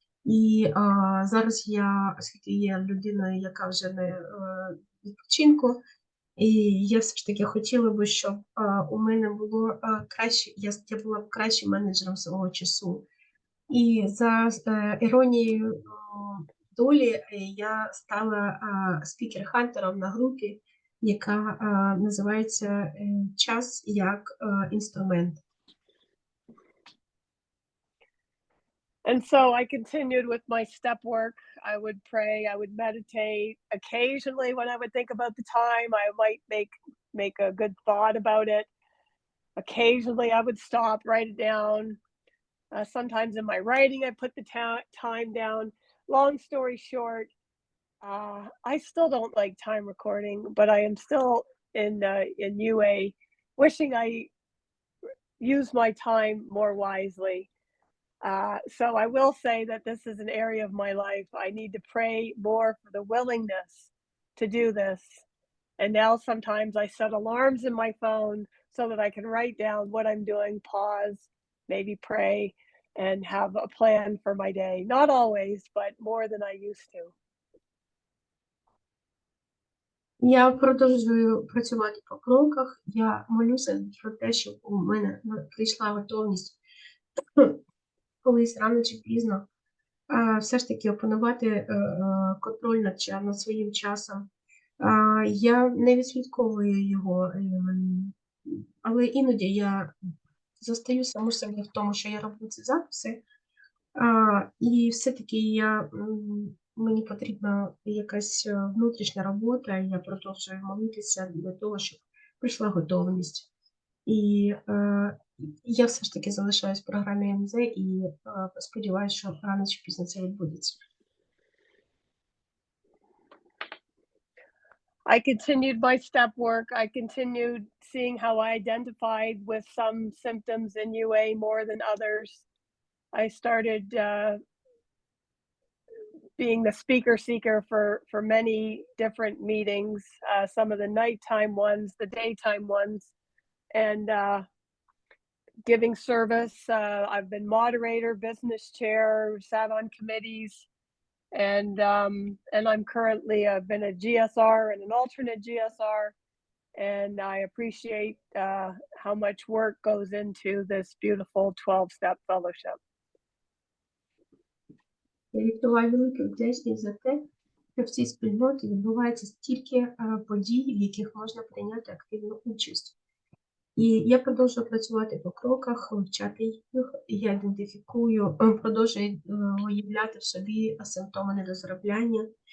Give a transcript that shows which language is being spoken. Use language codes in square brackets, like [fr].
[uk] І, зараз я, оскільки є людиною, яка вже не, відпочинку, і я все ж таки хотіла би, щоб, у мене було, краще, я була б кращим менеджером свого часу. І за іронією долі я стала спікер-хантером на групі, яка називається "Час як інструмент". [en] And so I continued with my step work. I would pray, I would meditate. Occasionally, when I would think about the time, I might make a good thought about it. Occasionally, I would stop, write it down. Sometimes in my writing, I put the time down. Long story short, I still don't like time recording, but I am still in UA, wishing I use my time more wisely. So I will say that this is an area of my life. I need to pray more for the willingness to do this. And now sometimes I set alarms in my phone so that I can write down what I'm doing, pause, maybe pray, and have a plan for my day. Not always, but more than I used to. [uk] Я продовжую працювати по кроках. Я молюся про те, щоб у мене прийшла готовність колись рано чи пізно все ж таки опанувати контроль над своїм часом. Я не відслідковую його, але іноді я застаю саму себе в тому, що я роблю ці записи, і все-таки мені потрібна якась внутрішня робота, і я продовжую молитися для того, щоб прийшла готовність. І я все ж таки залишаюсь в програмі МЗ і сподіваюся, що рано чи пізно це відбудеться. [en] I continued my step work. I continued seeing how I identified with some symptoms in UA more than others. I started being the speaker seeker for many different meetings, some of the nighttime ones, the daytime ones, and giving service. I've been moderator, business chair, sat on committees, and I'm currently I've been a GSR and an alternate GSR, and I appreciate how much work goes into this beautiful 12-step fellowship. [uk] Я відчуваю велику вдячність за те, що в цій спільноті відбувається стільки подій, в яких можна прийняти активну участь. І я продовжую працювати по кроках, вивчати їх, я ідентифікую, продовжую виявляти в собі симптоми недозаробляння.